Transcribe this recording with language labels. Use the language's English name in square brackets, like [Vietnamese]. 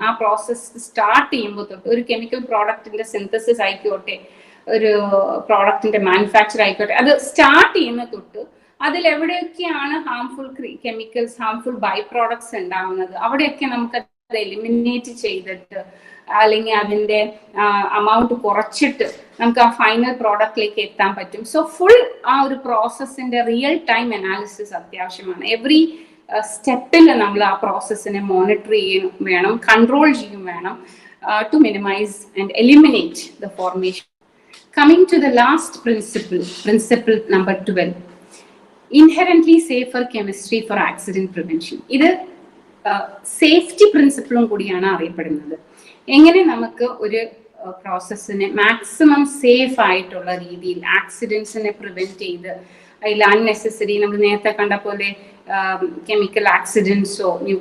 [Malayalam] ആ process start ചെയ്യുമ്പോൾ തൊട്ട്, ഒരു കെമിക്കൽ പ്രോഡക്റ്റിന്റെ സിന്തസിസ് ആയിക്കോട്ടെ, ഒരു പ്രോഡക്റ്റിന്റെ മാനുഫാക്ചർ ആയിക്കോട്ടെ, അത് സ്റ്റാർട്ട് ചെയ്യുന്ന തൊട്ട് അതിൽ എവിടെയൊക്കെയാണ് harmful chemicals, harmful by products ഉണ്ടാവുന്നത്, അവിടെയൊക്കെ നമുക്ക് അത് എലിമിനേറ്റ് ചെയ്തിട്ട് അല്ലെങ്കിൽ അതിന്റെ amount കുറച്ചിട്ട് നമുക്ക് ആ ഫൈനൽ പ്രോഡക്റ്റിലേക്ക് എത്താൻ പറ്റും. സോ ഫുൾ ആ ഒരു പ്രോസസ്സിന്റെ റിയൽ ടൈം അനാലിസിസ് അത്യാവശ്യമാണ്. എവറി സ്റ്റെപ്പിൽ നമ്മൾ ആ പ്രോസസ്സിനെ മോണിറ്റർ ചെയ്യും വേണം, കൺട്രോൾ ചെയ്യും വേണം, [English] To minimize and eliminate the formation. Coming to the last principle, principle number 12, inherently safer chemistry for accident prevention. [Malayalam] ഇത് സേഫ്റ്റി പ്രിൻസിപ്പിളും കൂടിയാണ് അറിയപ്പെടുന്നത്. എങ്ങനെ നമുക്ക് ഒരു പ്രോസസ്സിനെ മാക്സിമം സേഫ് ആയിട്ടുള്ള രീതിയിൽ ആക്സിഡൻസിനെ പ്രിവെന്റ് ചെയ്ത് അതിൽ അൺനെസസറി നമ്മൾ നേരത്തെ കണ്ട പോലെ കെമിക്കൽ ആക്സിഡൻസോ